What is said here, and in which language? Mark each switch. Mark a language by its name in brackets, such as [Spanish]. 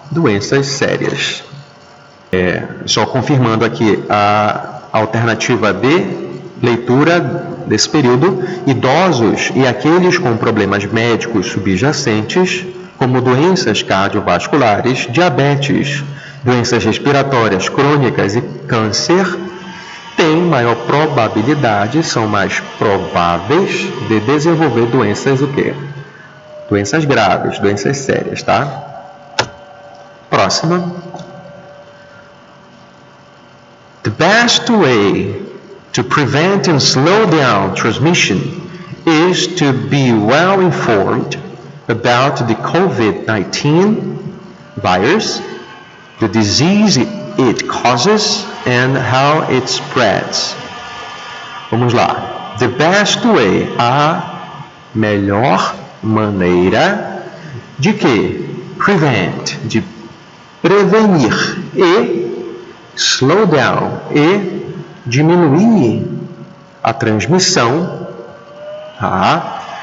[Portuguese] Doenças sérias. Só confirmando aqui a alternativa B, leitura desse período, idosos e aqueles com problemas médicos subjacentes, como doenças cardiovasculares, diabetes, doenças respiratórias crônicas e câncer, têm maior probabilidade, são mais prováveis de desenvolver doenças o quê? Doenças graves, doenças sérias, tá? Próxima. [English] The best way to prevent and slow down transmission is to be well informed about the COVID-19 virus, the disease it causes, and how it spreads. [Portuguese] Vamos lá. [English] The best way, [Portuguese] a melhor maneira de quê? Prevent, de prevenir, e slow down, e diminuir a transmissão, tá?